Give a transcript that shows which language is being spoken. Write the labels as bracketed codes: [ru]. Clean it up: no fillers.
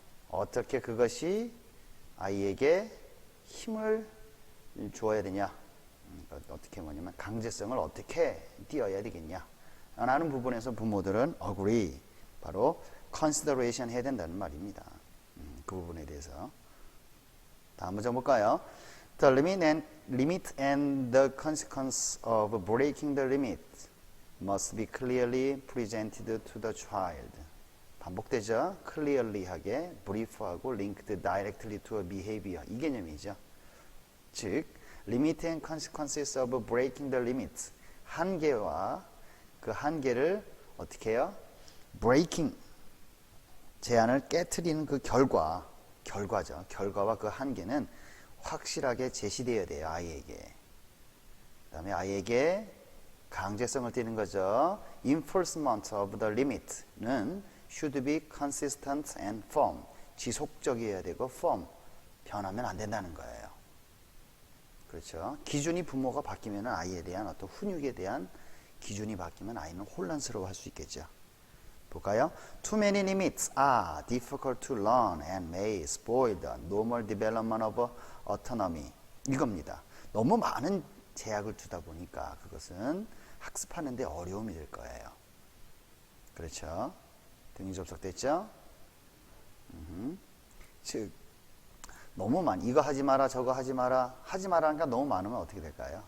[ko] 어떻게 그것이 아이에게 힘을 주어야 되냐? 어떻게 뭐냐면 강제성을 어떻게 띄어야 되겠냐? 라는 부분에서 부모들은 agree, 바로 consideration 해야 된다는 말입니다. 그 부분에 대해서. 다음 문장 볼까요? [en] The limit and the consequence of breaking the limit must be clearly presented to the child. [ko] 반복되죠? [en] clearly하게, brief하고 linked directly to a behavior. [ko] 이 개념이죠. [en] 즉, limit and consequences of breaking the limit. [ko] 한계와 그 한계를 어떻게 해요? [en] breaking. [ko] 제한을 깨트리는 그 결과죠. 결과와 그 한계는 확실하게 제시되어야 돼요, 아이에게. 그 다음에 아이에게 강제성을 띠는 거죠. [en] Enforcement of the limit [ko] 는 [en] should be consistent and firm. [ko] 지속적이어야 되고 firm. 변하면 안 된다는 거예요. 그렇죠. 기준이 부모가 바뀌면 아이에 대한 어떤 훈육에 대한 기준이 바뀌면 아이는 혼란스러워할 수 있겠죠. 볼까요? [en] Too many limits are difficult to learn and may spoil the normal development of autonomy. [ko] 이겁니다. 너무 많은 제약을 두다 보니까 그것은 학습하는데 어려움이 될 거예요. 그렇죠? 등이 접속됐죠? 즉 너무 이거 하지 마라 저거 하지 마라 하지 마라는 게 너무 많으면 어떻게 될까요?